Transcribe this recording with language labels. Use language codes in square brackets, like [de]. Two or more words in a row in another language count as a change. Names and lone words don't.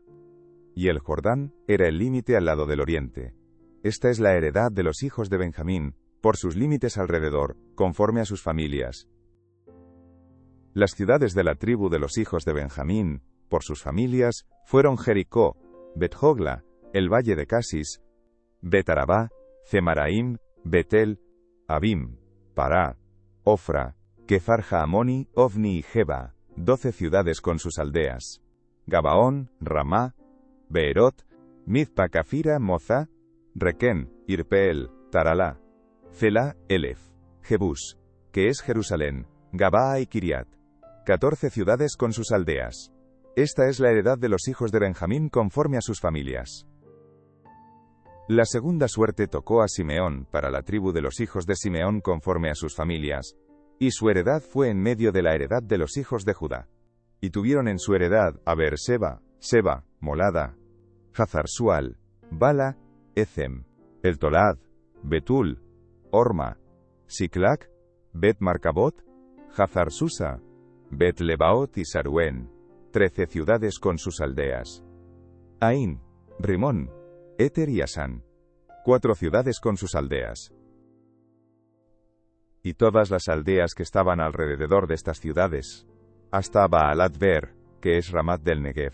[es] Y el Jordán era el límite al lado del oriente. Esta es la heredad de los hijos de Benjamín, por sus límites alrededor, conforme a sus familias. Las ciudades de la tribu de los hijos de Benjamín, por sus familias, fueron Jericó, Bet-Jogla, el valle de Casis, Bet-Arabá, Zemaraim, Betel, Abim, Pará, Ofra, Kefar-Jaamoni, Ovni y Geba, 12 ciudades con sus aldeas. Gabaón, Ramá, Beerot, Mizpa Cafira, Moza, Requén, Irpeel, Taralá, Celá, Elef, Jebús, que es Jerusalén, Gabaa y Kiriat. 14 ciudades con sus aldeas. Esta es la heredad de los hijos de Benjamín conforme a sus familias. La segunda suerte tocó a Simeón para la tribu de los hijos de Simeón conforme a sus familias, y su heredad fue en medio de la heredad de los hijos de Judá. Y tuvieron en su heredad a Beerseba, Seba, Molada, Hazar-Sual, Bala, Ethem, El Tolad, Betul, Orma, Siclac, Bet Marcabot, Hazar Susa, Bet Lebaot y Saruen, 13 ciudades con sus aldeas. Ain, Rimón, Éter y Asán, 4 ciudades con sus aldeas. Y todas las aldeas que estaban alrededor de estas ciudades, hasta Baalat-Ber, que es Ramat del Negev.